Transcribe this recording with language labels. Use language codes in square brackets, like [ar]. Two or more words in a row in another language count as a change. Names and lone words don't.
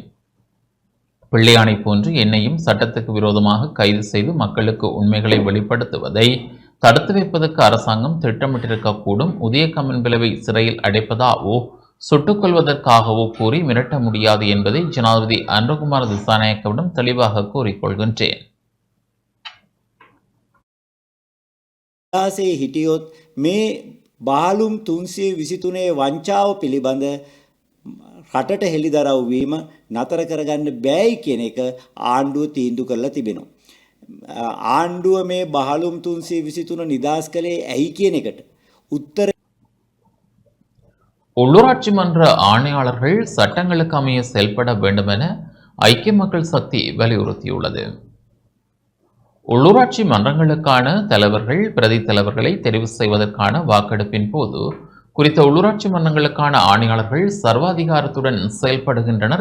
[ta] பிள்ளையானை போன்று என்னையும் சட்டத்துக்கு விரோதமாக கைது செய்து மக்களுக்கு உண்மைகளை வெளிப்படுத்துவதை தடுத்து வைப்பதற்கு அரசாங்கம் திட்டமிட்டிருக்கக்கூடும். உதய கமன்பிலவை சிறையில் அடைப்பதாவோ சுட்டுக் கொள்வதற்காகவோ கூறி மிரட்ட முடியாது என்பதை ஜனாதிபதி அனுரகுமார திசாநாயக்கவிடம் தெளிவாக கூறிக்கொள்கின்றேன். [si] සේ හිටියොත් මේ බාලුම් 323 වංචාව පිළිබඳ රටට හෙළිදරව් වීම නතර කරගන්න බෑයි කියන එක ආණ්ඩුව තීන්දුව කරලා තිබෙනවා. ආණ්ඩුව මේ බාලුම් 323 නිදාස් කළේ ඇයි කියන එකට උත්තර [ta] உள்ளூராட்சி மன்ற ஆணையாளர்கள் சட்டங்களுக்கு அமைய செயல்பட வேண்டும் என ஐக்கிய மக்கள் சக்தி வலியுறுத்தியுள்ளது. உள்ளூராட்சி மன்றங்களுக்கான தலைவர்கள் பிரதி தலைவர்களை தெரிவு செய்வதற்கான வாக்கெடுப்பின் போது குறித்த உள்ளூராட்சி மன்றங்களுக்கான ஆணையாளர்கள் சர்வாதிகாரத்துடன் செயல்படுகின்றனர்.